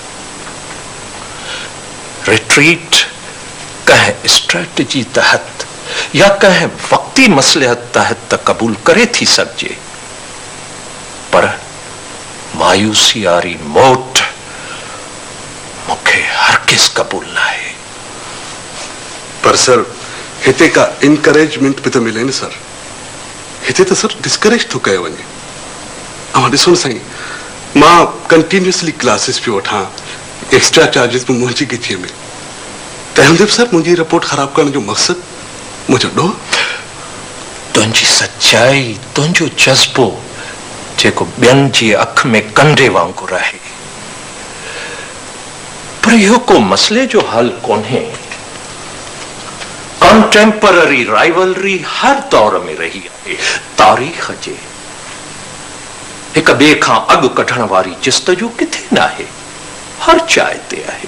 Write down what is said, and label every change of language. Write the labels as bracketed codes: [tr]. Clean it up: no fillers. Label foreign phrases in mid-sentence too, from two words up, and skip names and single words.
[sd] रिट्रीट कंहिं स्ट्रेटजी तहत या कंहिं वक़्ती मसलिहत तहत त क़बूल करे थी सघिजे पर मायूसी वारी मोट मूंखे हरगिज़ क़बूल न आहे पर सर हिते का इनकरेजमेंट भी तो मिले न सर हिते तो सर डिस्करेज तो कयो वञे अमा ॾिसो न साईं मां [en] continuously classes [sd] पियो वठां [en] extra charges [sd] भी मुंहिंजी गिचीअ में तंहिं हूंदे बि सर मुंहिंजी रिपोर्ट ख़राब करण जो मक़सदु मुंहिंजो ॾोह तुंहिंजी सच्चाई तुंहिंजो जज़्बो जेको ॿियनि जी अख में कंडे वांगुरु आहे पर इहो को मसइले जो हल कोन्हे [en] contemporary rivalry [sd] हर दौर में रही आहे तारीख़ जे हिक ॿिए खां अॻु कढण वारी जिस्तजू किथे न आहे हर जाइ ते आहे